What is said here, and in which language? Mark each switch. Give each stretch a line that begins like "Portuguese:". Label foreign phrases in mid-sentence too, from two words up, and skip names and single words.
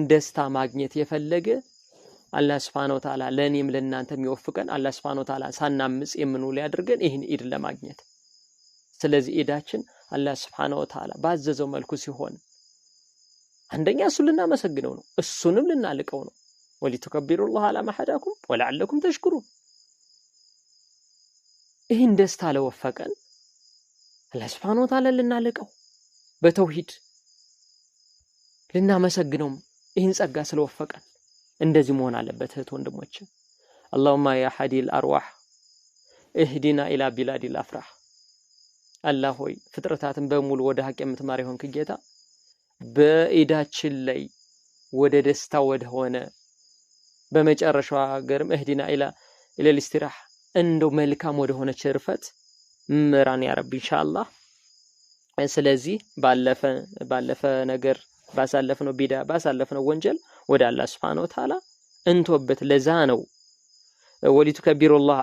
Amharic: ደስታ ማግኘት የፈለገ አላህ
Arabic: سبحانه وتعالى
Amharic: ለኔም ለእናንተም ይወፍቀን። አላህ
Arabic: سبحانه وتعالى
Amharic: ሳናምጽ የምንውል ያድርገን ይህን ዒድ ለማግኘት። ስለዚህ ዒዳችን አላህ
Arabic: سبحانه وتعالى
Amharic: ባዘዘው መልኩ ሲሆን አንደኛ እሱ ልናመሰግነው ነው፣ እሱንም ልናልቀው ነው።
Arabic: ولتكبروا الله على ما هداكم ولعلكم تشكرون።
Amharic: ይህን ደስታ ለወፈቀን አላህ
Arabic: سبحانه وتعالى
Amharic: ልናልቀው በተውሂድ ልናመሰግነው ይህን ጸጋ ስለወፈቀን እንደዚህ መሆን አለበት እህት ወንድሞቼ።
Arabic: اللهم يا حدي الأرواح اهدنا إلى بلاد الأفراح።
Amharic: አላህ ሆይ ፍጥረታትን በሙሉ ወደ ሐቅ የምትማር ይሆንክ ጌታ በዒዳችን ላይ ወደ ደስታ ወደ ሆነ በመጨረሻው ሀገርም
Arabic: اهدنا إلى الاستراح
Amharic: እንደው መልካም ወደ ሆነ ቸርፈት ምራን
Arabic: يا رب إن شاء الله።
Amharic: ስለዚህ ባለፈ ነገር ባሳለፍነው ቢዳ ባሳለፍነው ወንጀል ወደ አላህ
Arabic: سبحانه وتعالى
Amharic: እንቶበት ለዛ ነው ወሊተከቢሩላህ